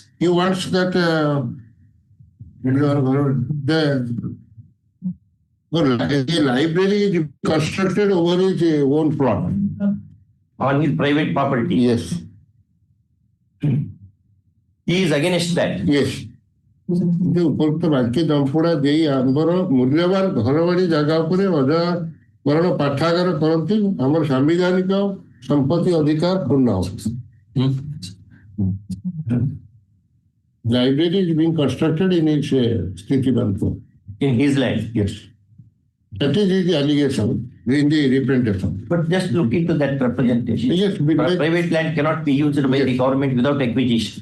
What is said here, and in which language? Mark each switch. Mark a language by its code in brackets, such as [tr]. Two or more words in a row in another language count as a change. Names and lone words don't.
[en] He wants that the library is constructed over his own plot. On his private property. Yes. He is against that. Yes. [or] The ଉପରୋକ୍ତ ବାକ୍ୟ ଦମ୍ପଡ଼ା ଦେଇ ଆମର ମୂଲ୍ୟବାନ ଘରବାଡ଼ି ଜାଗା ଉପରେ ଅଜାକରଣ ପାଠାଗାର କରନ୍ତି ଆମର ସାମ୍ବିଧାନିକ ସମ୍ପତ୍ତି ଅଧିକାର ପୂର୍ଣ୍ଣ ହେବ. [en] Library is being constructed in his Stitibanpur. In his land. Yes. That is his allegation in the representation. But just look into that representation. Yes. Private land cannot be used by the government without acquisition.